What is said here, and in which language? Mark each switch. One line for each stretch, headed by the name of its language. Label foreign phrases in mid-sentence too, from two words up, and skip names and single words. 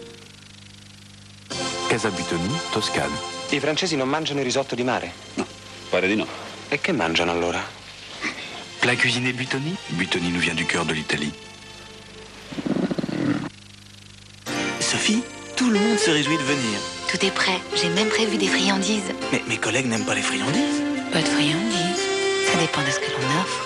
French: Casa Butoni, Toscane.
Italian: I francesi non mangiano il risotto di mare? No, pare di no. E che mangiano allora?
French: Plat cuisiné Butoni. Butoni nous vient du cœur de l'Italie. Sophie, tout le monde se réjouit de venir. Tout est prêt. J'ai même prévu des friandises. Mais mes collègues n'aiment pas les friandises. Pas de friandises. Ça dépend de ce que l'on offre.